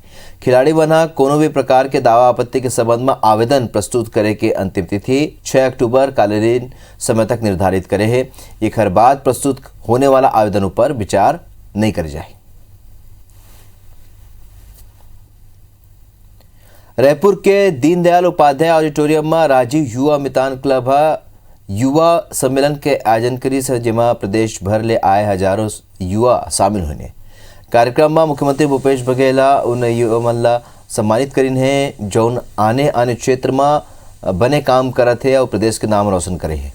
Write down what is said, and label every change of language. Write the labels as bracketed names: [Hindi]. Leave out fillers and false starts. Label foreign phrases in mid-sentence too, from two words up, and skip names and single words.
[Chhattisgarhi] खिलाड़ी मन कोनो भी प्रकार के दावा आपत्ति के संबंध में आवेदन प्रस्तुत करे के अंतिम तिथि 6 अक्टूबर कालीन समय तक निर्धारित करे है। एक हर बाद प्रस्तुत होने वाला आवेदनों पर विचार नहीं करे जाए। रायपुर के दीनदयाल उपाध्याय ऑडिटोरियम में राजीव युवा मितान क्लब युवा सम्मेलन के आयोजन करी से जेमा प्रदेश भर ले आए हजारों युवा शामिल होने। कार्यक्रम में मुख्यमंत्री भूपेश बघेल उन युवा मन ला सम्मानित करीन है जौन आने क्षेत्र में बने काम करत है और प्रदेश के नाम रोशन करे है।